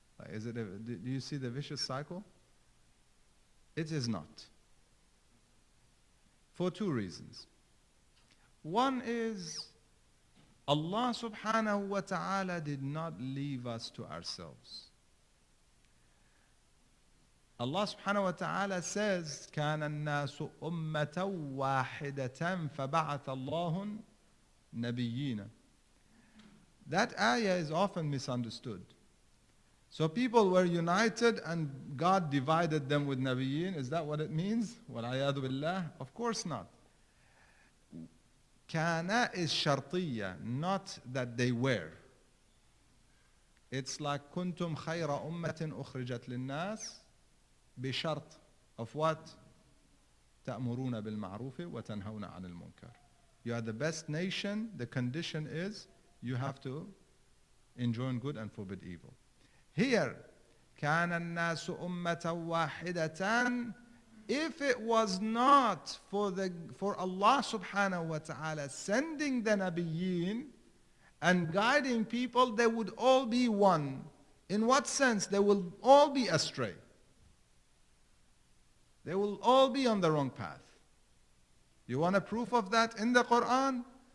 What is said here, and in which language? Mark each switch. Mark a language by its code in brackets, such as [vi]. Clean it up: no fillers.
[en] Do you see the vicious cycle? It is not. For two reasons. One is, Allah subhanahu wa ta'ala did not leave us to ourselves. Allah subhanahu wa ta'ala says, [ar] كَانَ النَّاسُ أُمَّةً وَاحِدَةً فَبَعَثَ اللَّهُ نَبِيِّينَ. [en] That ayah is often misunderstood. So people were united and God divided them with nabiyyin. Is that what it means? [ar] وَالْعَيَاذُ بِاللَّهِ. [en] Of course not. Kana is shartiyya, not that they were. It's like [ar] kuntum khayra ummatin ukhrijat linnas bishart [en] of what? [ar] تأمرون بالمعروف وتنهون عن المنكر. [en] You are the best nation. The condition is you have to enjoin good and forbid evil. Here, [ar] كان الناس أمة واحدة. [en] If it was not for Allah subhanahu wa ta'ala sending the nabiyyin and guiding people, they would all be one. In what sense? They will all be astray. They will all be on the wrong path. You want a proof of that in the Quran?